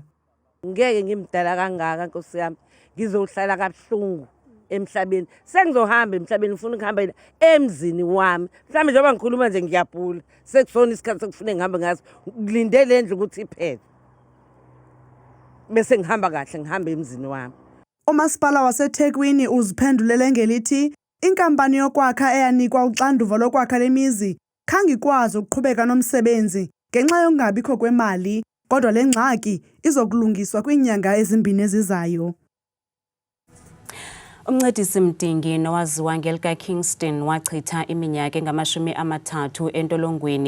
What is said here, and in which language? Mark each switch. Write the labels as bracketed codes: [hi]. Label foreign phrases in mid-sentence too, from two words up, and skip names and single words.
[zu] Ngeke ngimdala kangaka Nkosi yami, ngizohlala kabuhlungu emhlabeni. Sengizohamba emhlabeni, ngifuna ukuhamba emzini wami. Mhlawumbe njengoba ngikhuluma nje ngiyabhula, sekusona isikhathi sokufuna ngihambe ngaso, ngilindele endlu ukuthi iphele bese ngihamba kahle, ngihamba emzini wami. [xh] Umasipala waseThekwini uziphendulele ngelithi inkampani yokwakha eyanikwa uxanduva lokwakha lemizi khange ikwazi ukuqhubeka nomsebenzi ngenxa yokungabikho kwemali, kodwa le ngxaki izokulungiswa kwiinyanga ezimbini ezizayo. Umncedisi Mdingi nowaziwa ngelika Kingston wachitha iminyaka engama-30 entolongweni.